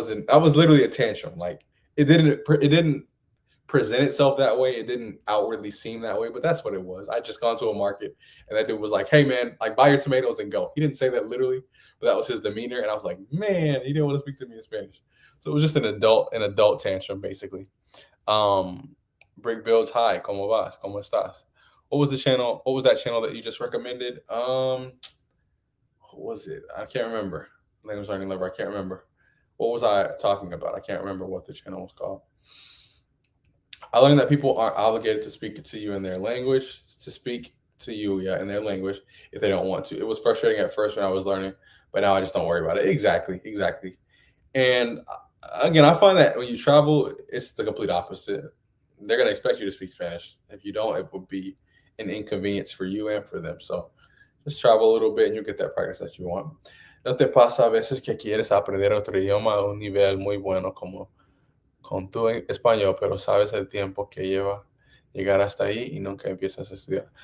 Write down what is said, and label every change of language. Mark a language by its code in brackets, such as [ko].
[en] I was literally a tantrum. Like it didn't present itself that way. It didn't outwardly seem that way, but that's what it was. I just gone to a market and that dude was like, "Hey man, like buy your tomatoes and go." He didn't say that literally, but that was his demeanor, and I was like, "Man, he didn't want to speak to me in Spanish." So it was just an adult tantrum basically. [es] Brick Builds, hi, ¿cómo vas? ¿Cómo estás? [en] What was that channel that you just recommended? What was it? I can't remember. Language learning lever. I can't remember. What was I talking about? I can't remember what the channel was called. I learned that people aren't obligated to speak to you in their language, in their language if they don't want to. It was frustrating at first when I was learning, but now I just don't worry about it. Exactly. And again, I find that when you travel, it's the complete opposite. They're going to expect you to speak Spanish. If you don't, it would be an inconvenience for you and for them. So just travel a little bit and you'll get that practice that you want. [es] ¿No te pasa a veces que quieres aprender otro idioma a un nivel muy bueno como con tu español, pero sabes el tiempo que lleva llegar hasta ahí y nunca empiezas a estudiar?